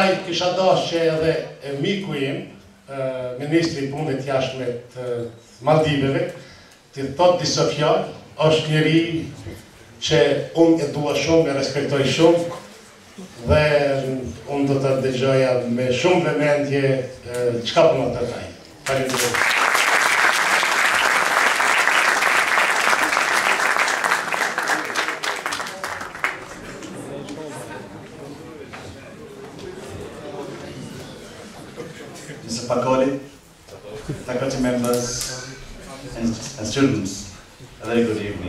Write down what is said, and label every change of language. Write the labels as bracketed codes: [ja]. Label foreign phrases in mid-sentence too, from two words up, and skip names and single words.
[sq] kisha dashur që edhe miku im, ministri i punëve të jashtme të Maldiveve, të thot disa fjalë, është njeri që unë e dua shumë, e respektoj shumë, dhe unë do të dëgjoja me shumë vëmendje çka po na thaj. Faleminderit. [en] Mr. Pakoli, faculty members and students, a very good evening.